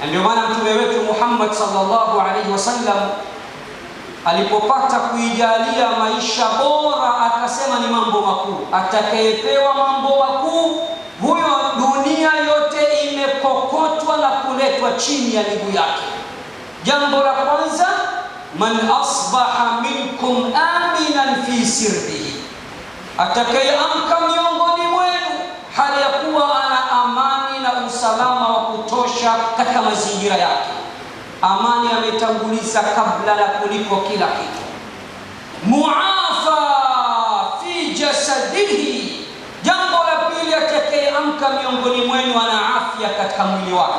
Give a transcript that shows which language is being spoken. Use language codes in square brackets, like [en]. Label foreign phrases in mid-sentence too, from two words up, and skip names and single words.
[sw] Ndio maana mtume wetu Muhammad [ar] صلى الله عليه وسلم [sw] alipopata kuijalia maisha bora akasema ni mambo makuu. Atakayepewa mambo makuu, huyo dunia yote imekokotwa na kuletwa chini ya miguu yake. Jambo la kwanza, [ar] من أصبح منكم آمنا في سربه, [sw] atakayeamka miongoni mwenu hali ya kuwa ana amani na usalama wa kutosha katika mazingira yake. Amani ametanguliza kabla na kuliko kila kitu. [ar] معافى في جسده, [sw] jambo la pili, atakayeamka miongoni mwenu ana afya katika mwili wake.